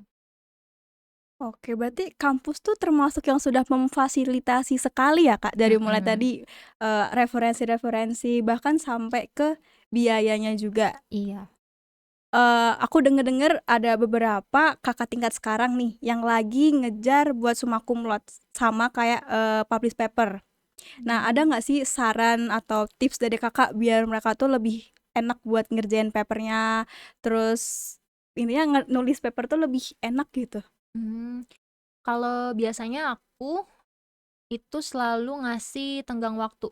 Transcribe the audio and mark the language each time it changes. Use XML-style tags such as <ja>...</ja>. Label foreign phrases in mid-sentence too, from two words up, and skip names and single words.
<id>Oke, berarti kampus tuh termasuk yang sudah memfasilitasi sekali ya, Kak, dari mulai Mm-mm. tadi, referensi-referensi bahkan sampai ke biayanya juga. Iya. Aku denger-denger ada beberapa kakak tingkat sekarang nih yang lagi ngejar buat</id> <la>summa cum laude</la> <id>sama kayak,</id> <en>publish paper.</en> <id>Nah, ada Hmm. nggak sih saran atau tips dari Kakak biar mereka tuh lebih enak buat ngerjain papernya, terus intinya nulis paper tuh lebih enak gitu? Hmm. Kalau biasanya aku itu selalu ngasih tenggang waktu.</id>